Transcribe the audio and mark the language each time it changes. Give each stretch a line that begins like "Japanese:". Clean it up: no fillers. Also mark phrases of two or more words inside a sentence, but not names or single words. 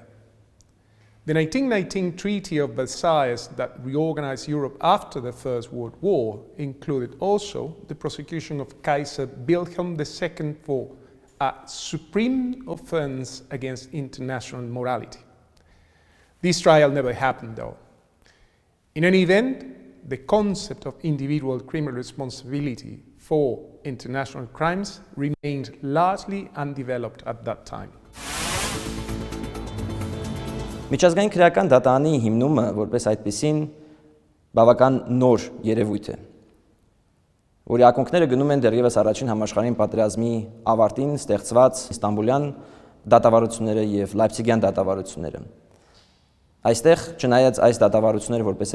English: The 1919 Treaty of Versailles that reorganized Europe after the First World War included also the prosecution of Kaiser Wilhelm II for a supreme offense against international morality. This trial never happened, though. In any event, the concept of individual criminal responsibility for international crimes remained largely undeveloped at that time.
Armenian: Միջազգային քրեական դատարանի հիմնումը որպես այդպիսին բավական նոր երևույթ է։ որի ակունքները գնում են դեռևս առաջին համաշխարհային պատերազմի ավարտին ստեղծված Իստանբուլյան դատավարությունները եւ Լայպցիգյան դատավարությունները։ Այստեղ, չնայած այս դատավարությունները որպես